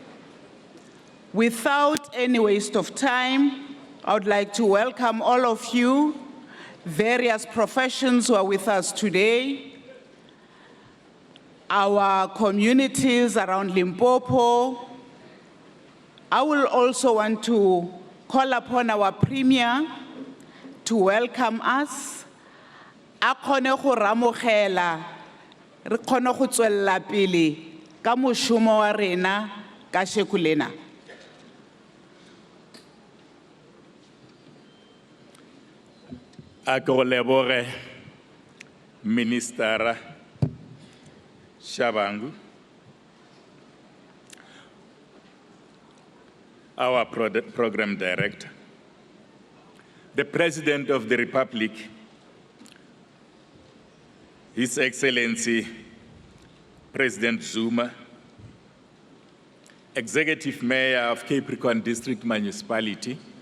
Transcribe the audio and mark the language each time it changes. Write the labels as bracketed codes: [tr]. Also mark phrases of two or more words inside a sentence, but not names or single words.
[en] Without any waste of time, I would like to welcome all of you, various professions who are with us today, our communities around Limpopo. I will also want to call upon our Premier to welcome us. [nso] A kgone go ramogela, re kgone go tswella pele ka moshomo wa rena ka sheku lena. A go leboge [en] Minister Shabangu, our program director, the President of the Republic, His Excellency President Zuma, Executive Mayor of Capricorn District Municipality,